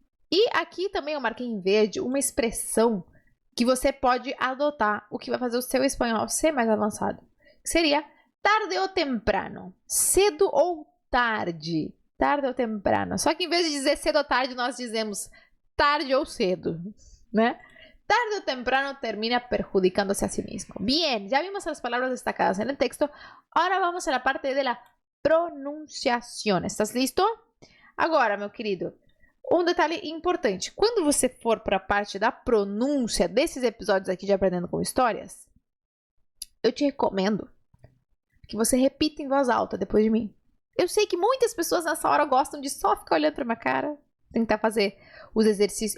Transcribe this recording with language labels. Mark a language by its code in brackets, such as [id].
[pt] E aqui também eu marquei em verde uma expressão que você pode adotar, o que vai fazer o seu espanhol ser mais avançado. Que seria tarde ou temprano. Cedo ou tarde. Tarde ou temprano. Só que em vez de dizer cedo ou tarde, nós dizemos tarde ou cedo, né? [es] Tarde o temprano termina perjudicándose a sí mismo. Bien, ya vimos las palabras destacadas en el texto. Ahora vamos a la parte de la pronunciación. ¿Estás listo? [pt] Agora, meu querido, um detalhe importante. Quando você for para a parte da pronúncia desses episódios aqui de Aprendendo com Histórias, eu te recomendo que você repita em voz alta depois de mim. Eu sei que muitas pessoas nessa hora gostam de só ficar olhando para minha cara, tentar fazer os exercícios.